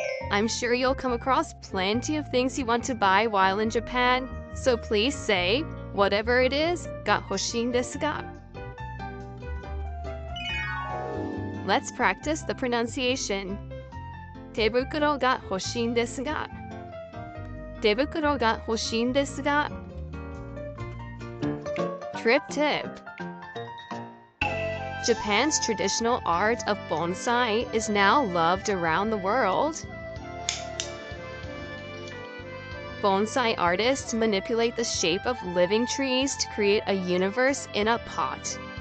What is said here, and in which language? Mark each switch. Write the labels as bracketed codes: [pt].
[en] I'm sure you'll come across plenty of things you want to buy while in Japan, so please say whatever it is, [ja] が欲しいんですが. [en] Let's practice the pronunciation. [ja] 手袋が欲しいんですが.手袋が欲しいんですが. [en] Trip tip. Japan's traditional art of bonsai is now loved around the world. Bonsai artists manipulate the shape of living trees to create a universe in a pot.